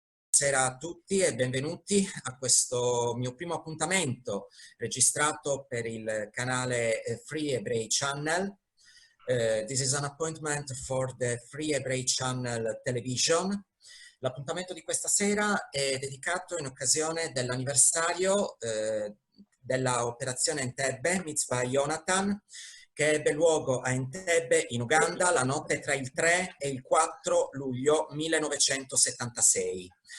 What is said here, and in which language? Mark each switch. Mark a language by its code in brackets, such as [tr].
[it] Buonasera a tutti e benvenuti a questo mio primo appuntamento registrato per il canale Free Hebrew Channel. [en] This is an appointment for the Free Hebrew Channel television. [it] L'appuntamento di questa sera è dedicato in occasione dell'anniversario della Operazione Entebbe, Mitzvah Jonathan, che ebbe luogo a Entebbe in Uganda la notte tra il 3 e il 4 luglio 1976.